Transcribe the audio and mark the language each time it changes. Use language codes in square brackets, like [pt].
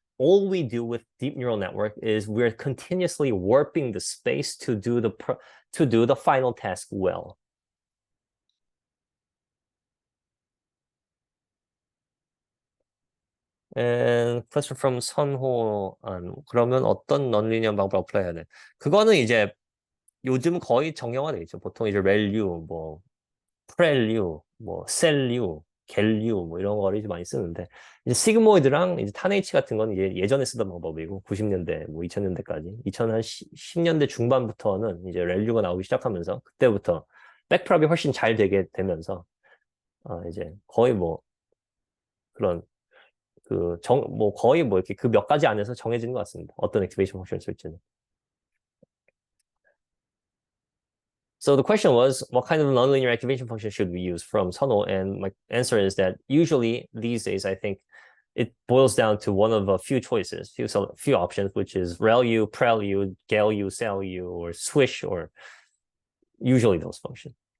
[en] All we do with deep neural network is we're continuously warping the space to do the final task well. And question from 선호안. [ko] 그러면 어떤 non-linear 방법을 어플라이 해야 돼? 그거는 이제 요즘 거의 정형화돼 있죠. 보통 이제 렐류, 뭐 프렐류, 뭐 셀류, 겔류 뭐 이런 거를 이제 많이 쓰는데 이제 시그모이드랑 이제 탄H 같은 건 이제 예전에 쓰던 방법이고 90년대 뭐 2000년대까지 2010년대 중반부터는 이제 렐류가 나오기 시작하면서 그때부터 백프랍이 훨씬 잘 되게 되면서 이제 거의 뭐 그런 뭐 거의 뭐 이렇게 그 몇 가지 안에서 정해지는 것 같습니다. 어떤 액티베이션 펑션을 쓸지는. [en] So the question was, what kind of nonlinear activation function should we use from Tunnel? And my answer is that usually these days, I think it boils down to one of a few choices, few options, which is ReLU, PrelU, GALU, SALU, or Swish, or usually those functions.